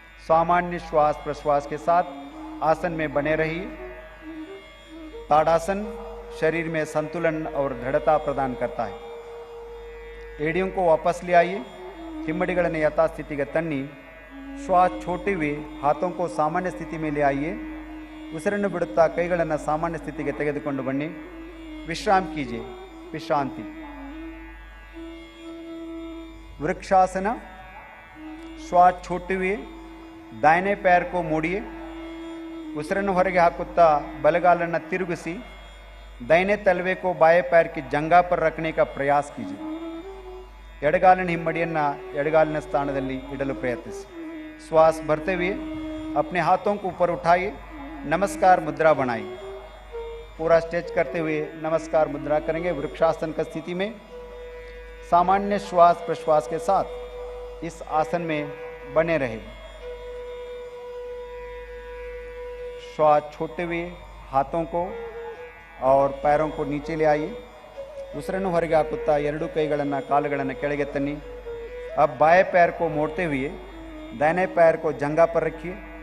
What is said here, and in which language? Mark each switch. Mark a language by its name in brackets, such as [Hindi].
[Hindi] सामान्य श्वास प्रश्वास के साथ आसन में बने रहिए। ताड़ासन शरीर में संतुलन और दृढ़ता प्रदान करता है। एड़ियों को वापस ले आइए, [Kannada] हिम्मडिಗಳನ್ನು यथास्थितिಗೆ ತನ್ನಿ। [Hindi] श्वास छोड़ते हुए हाथों को सामान्य स्थिति में ले आइए। [Kannada] ಉಸಿರನ್ನು ಬಿಡುತ್ತಾ ಕೈಗಳನ್ನು ಸಾಮಾನ್ಯ ಸ್ಥಿತಿಗೆ ತೆಗೆದುಕೊಂಡು ಬನ್ನಿ। [Hindi] विश्राम कीजिए, विश्रांति। वृक्षासन। श्वास छोड़ते हुए दाहिने पैर को मोड़िए, [Kannada] ಉಸಿರನ್ನು ಹೊರಗೆ ಹಾಕುತ್ತಾ ಬಲಗಾಲನ್ನು ತಿರುಗಿಸಿ, [Hindi] दाहिने तलवे को बाएं पैर की जंघा पर रखने का प्रयास कीजिए। [Kannada] ಎಡಗಾಲಿನ ಹಿಮ್ಮಡಿಯನ್ನು ಎಡಗಾಲಿನ ಸ್ಥಾನದಲ್ಲಿ ಇಡಲು ಪ್ರಯತ್ನಿಸಿ। [Hindi] श्वास भरते हुए अपने हाथों को ऊपर उठाइए, नमस्कार मुद्रा बनाइए। पूरा स्ट्रेच करते हुए नमस्कार मुद्रा करेंगे। वृक्षासन की स्थिति में सामान्य श्वास प्रश्वास के साथ इस आसन में बने रहे। श्वास छोड़ते हुए हाथों को और पैरों को नीचे ले आइए। [Kannada] ಉಸಿರನ್ನು ಹೊರಗೆ ಹಾಕುತ್ತಾ 2 ಕೈಗಳನ್ನು ಕಾಲುಗಳನ್ನು ಕೆಳಗೆ ತನ್ನಿ। [Hindi] अब बाएं पैर को मोड़ते हुए दाहिने पैर को जंघा पर रखिए।